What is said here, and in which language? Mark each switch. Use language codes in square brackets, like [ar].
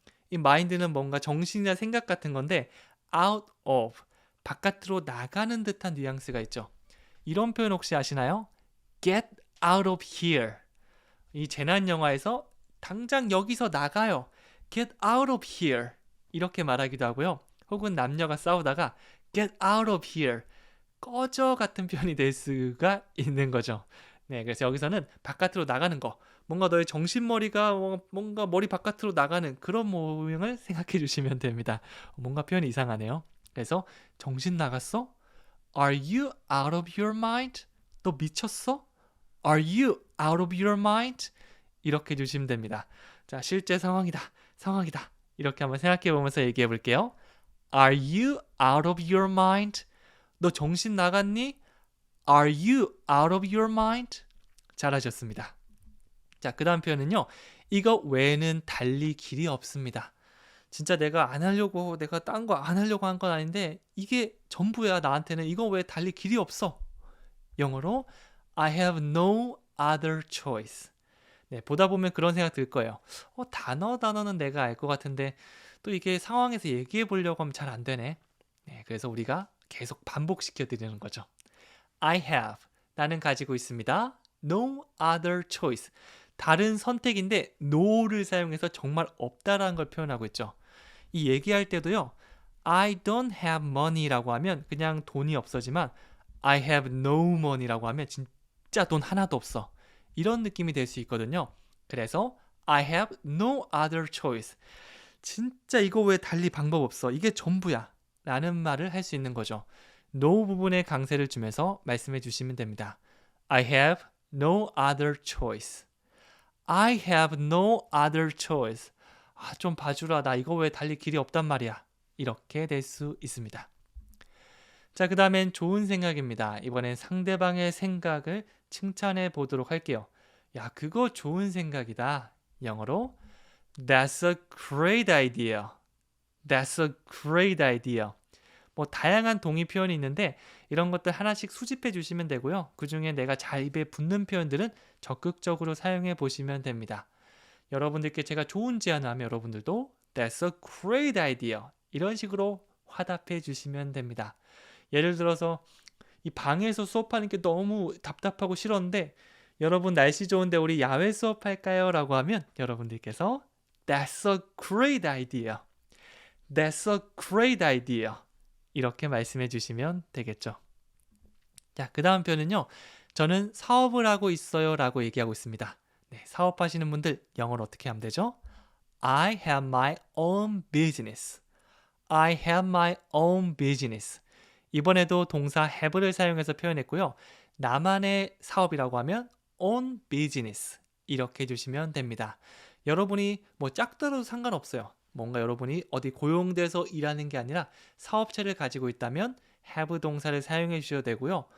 [ko] 이 mind는 뭔가 정신이나 생각 같은 건데 out of, 바깥으로 나가는 듯한 뉘앙스가 있죠. 이런 표현 혹시 아시나요? [en] Get out of here. [ko] 이 재난 영화에서 당장 여기서 나가요. [en] Get out of here. [ko] 이렇게 말하기도 하고요. 혹은 남녀가 싸우다가 [en] Get out of here. [ko] 꺼져 같은 표현이 될 수가 있는 거죠. 네, 그래서 여기서는 바깥으로 나가는 거, 뭔가 너의 정신머리가 뭔가 머리 바깥으로 나가는 그런 모양을 생각해 주시면 됩니다. 뭔가 표현이 이상하네요. 그래서 정신 나갔어? [en] Are you out of your mind? [ko] 너 미쳤어? [en] Are you out of your mind? [ko] 이렇게 해주시면 됩니다. 자, 실제 상황이다. 이렇게 한번 생각해 보면서 얘기해 볼게요. [en] Are you out of your mind? [ko] 너 정신 나갔니? [en] Are you out of your mind? [ko] 잘하셨습니다. 자, 그 다음 표현은요. 이거 외에는 달리 길이 없습니다. 진짜 내가 안 하려고, 내가 딴 거 안 하려고 한 건 아닌데 이게 전부야. 나한테는 이거 외에 달리 길이 없어. [en] 영어로 I have no other choice. [ko] 네, 보다 보면 그런 생각 들 거예요. 단어는 내가 알 것 같은데 또 이게 상황에서 얘기해 보려고 하면 잘 안 되네. 네, 그래서 우리가 계속 반복시켜 드리는 거죠. [en] I have, [ko] 나는 가지고 있습니다. [en] No other choice. [ko] 다른 선택인데 no를 사용해서 정말 없다라는 걸 표현하고 있죠. 이 얘기할 때도요. [en] I don't have money [ko] 라고 하면 그냥 돈이 없어지만 [en] I have no money [ko] 라고 하면 진짜 돈 하나도 없어. 이런 느낌이 될 수 있거든요. [en] 그래서 I have no other choice. [ko] 진짜 이거 외에 달리 방법 없어. 이게 전부야. 라는 말을 할 수 있는 거죠. no 부분에 강세를 주면서 말씀해 주시면 됩니다. [en] I have no other choice. I have no other choice. [ko] 좀 봐주라. 나 이거 외에 달리 길이 없단 말이야. 이렇게 될 수 있습니다. 자, 그 다음엔 좋은 생각입니다. 이번엔 상대방의 생각을 칭찬해 보도록 할게요. 야, 그거 좋은 생각이다. [en] 영어로 That's a great idea. That's a great idea. [ko] 뭐 다양한 동의 표현이 있는데 이런 것들 하나씩 수집해 주시면 되고요. 그 중에 내가 잘 입에 붙는 표현들은 적극적으로 사용해 보시면 됩니다. 여러분들께 제가 좋은 제안을 하면 여러분들도 [en] That's a great idea. [ko] 이런 식으로 화답해 주시면 됩니다. 예를 들어서 이 방에서 수업하는 게 너무 답답하고 싫었는데 여러분 날씨 좋은데 우리 야외 수업할까요? 라고 하면 여러분들께서 [en] That's a great idea. That's a great idea. [ko] 이렇게 말씀해 주시면 되겠죠. 자, 그 다음 표현은요. 저는 사업을 하고 있어요 라고 얘기하고 있습니다. 네, 사업하시는 분들 영어로 어떻게 하면 되죠? [en] I have my own business. I have my own business. [ko] 이번에도 동사 have를 사용해서 표현했고요. 나만의 사업이라고 하면 own business 이렇게 해주시면 됩니다. 여러분이 뭐 짝더라도 상관없어요. 뭔가 여러분이 어디 고용돼서 일하는 게 아니라 사업체를 가지고 있다면 have 동사를 사용해 주셔도 되고요.